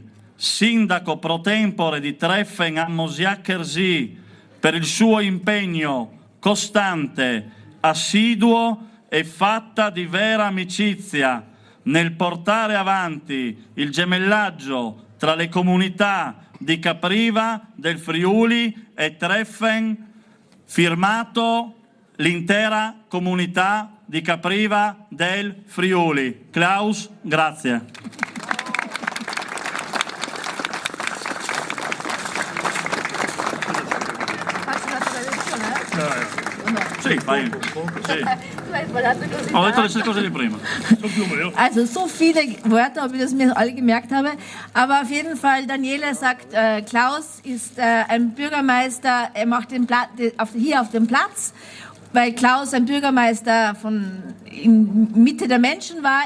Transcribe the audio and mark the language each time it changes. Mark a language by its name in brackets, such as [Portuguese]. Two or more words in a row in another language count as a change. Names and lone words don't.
[Italian] sindaco pro tempore di Treffen a Mosiac-Chersy, per il suo impegno costante, assiduo e fatta di vera amicizia nel portare avanti il gemellaggio tra le comunità di Capriva del Friuli e Treffen, firmato l'intera comunità di Capriva del Friuli. Klaus, grazie. Sì, fai. Sì. Ho detto le stesse cose di prima. [German] Also so viele Wörter, ob ich das mir alle gemerkt habe. Aber auf jeden Fall, Daniele sagt, Klaus ist ein Bürgermeister, er macht den hier auf dem Platz, weil Klaus ein Bürgermeister in Mitte der Menschen war.